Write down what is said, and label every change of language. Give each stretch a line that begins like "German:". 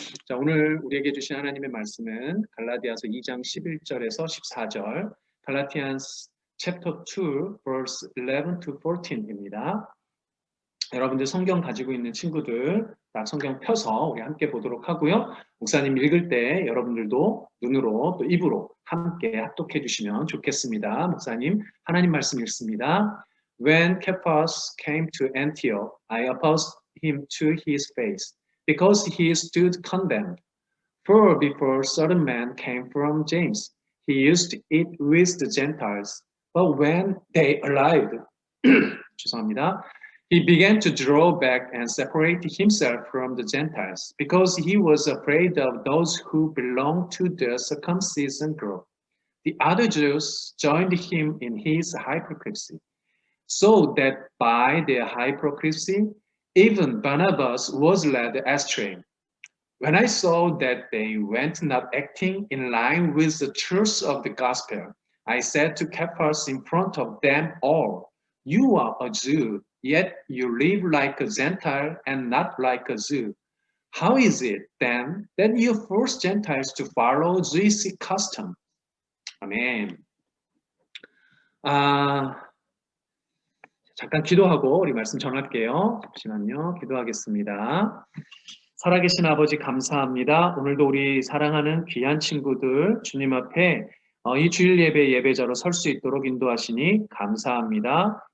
Korean: 자, 오늘 우리에게 주신 하나님의 말씀은 갈라디아서 2장 11절에서 14절, 갈라티안스 chapter 2 verse 11 to 14 입니다. 여러분들 성경 가지고 있는 친구들 딱 성경 펴서 우리 함께 보도록 하고요. 목사님 읽을 때 여러분들도 눈으로 또 입으로 함께 합독해 주시면 좋겠습니다. 목사님 하나님 말씀 읽습니다.
English: When Cephas came to Antioch, I opposed him to his face, because he stood condemned. For before certain men came from James, he used to eat with the Gentiles. But when they arrived, 죄송합니다. He began to draw back and separate himself from the Gentiles, because he was afraid of those who belonged to the circumcision group. The other Jews joined him in his hypocrisy, so that by their hypocrisy, even Barnabas was led astray. When I saw that they went not acting in line with the truth of the gospel, I said to Cephas in front of them all, "You are a Jew, yet you live like a Gentile and not like a Jew. How is it then that you force Gentiles to follow Jewish custom?"
Korean: 아멘. 잠깐 기도하고 우리 말씀 전할게요. 잠시만요. 기도하겠습니다. 살아계신 아버지 감사합니다. 오늘도 우리 사랑하는 귀한 친구들 주님 앞에 이 주일 예배 예배자로 설 수 있도록 인도하시니 감사합니다.